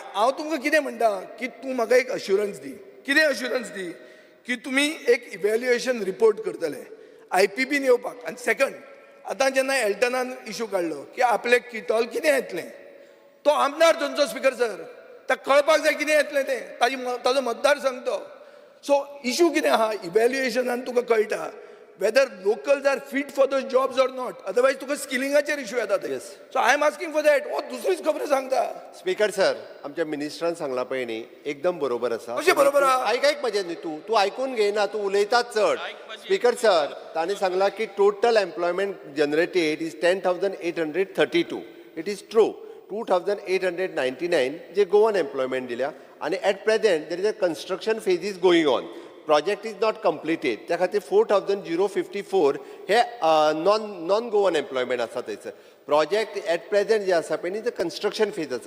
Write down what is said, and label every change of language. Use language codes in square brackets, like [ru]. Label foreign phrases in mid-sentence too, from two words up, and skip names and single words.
[kok] हांव तुमकां कितें म्हणटा की तूं म्हाका एक अश्युरन्स दी. कितें अश्युरन्स दी की तुमी एक [en] evaluation report [kok] करतले IPBन येवपाक. आनी सेकंड, आतां जेन्ना एल्टनान इशू काडलो की आपले किटॉल कितें येतलें, तो आमदार थंयचो स्पीकर सर, ताका कळपाक जाय कितें येतलें तें. ताजो मतदारसंघ तो. सो इशू कितें आहा इव्हॅल्युएशनान तुका कळटा [en] whether locals are fit for those jobs or not. Otherwise [kok] तुका स्किलिंगाचेर इशू येता ते. [en] so I am asking for that. [kok] हो दुसरीच खबरी सांगता. स्पीकर सर, आमच्या मिनिस्टरान सांगला पळय न्ही, एकदम बरोबर आसा. कशें बरोबर आहा? आयक म्हजें न्ही, तूं आयकून घेयना, तूं उलयता चड. [en] Speaker sir, [kok] तांणी सांगला की [en] total employment generated is 10,832. it is true. 2,899 जे Goan employment [kok] दिल्या आनी [en] at present there is a construction phase is going on. project is not completed. [kok] त्या खातीर [en] 4,054 हे non Goan employment [kok] आसा थंयसर. [en] project at present [kok] जे आसा पळय न्ही ते [en] construction phase [kok] आसा.